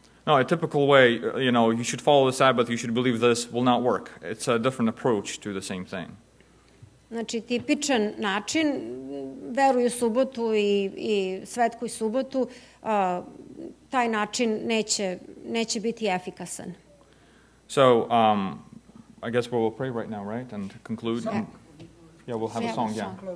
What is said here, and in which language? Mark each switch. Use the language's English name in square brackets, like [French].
[English] No, a typical way, you should follow the Sabbath, you should believe this, will not work. It's a different approach to the same thing. [Serbian] Znači, tipičan način, veruju subotu i svetkuj subotu, taj način neće biti efikasan. [English] So, I guess we'll pray right now, right, and conclude. Yeah, we'll have a song, yeah.